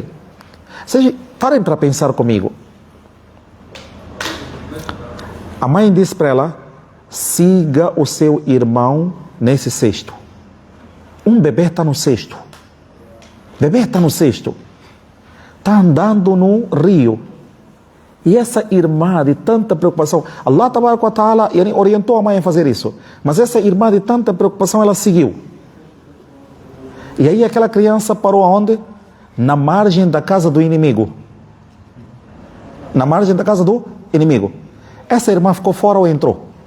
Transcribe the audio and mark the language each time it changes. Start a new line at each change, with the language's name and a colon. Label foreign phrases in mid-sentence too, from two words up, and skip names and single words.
Portuguese: Seja, parem para pensar comigo. A mãe disse para ela, siga o seu irmão nesse cesto. Um bebê está no cesto. Está andando no rio. E essa irmã de tanta preocupação,
Arabic: الله تبارك وتعالى
Portuguese: orientou a mãe a fazer isso. Mas essa irmã de tanta preocupação, ela seguiu. E aí aquela criança parou aonde? Na margem da casa do inimigo. Essa irmã ficou fora ou entrou?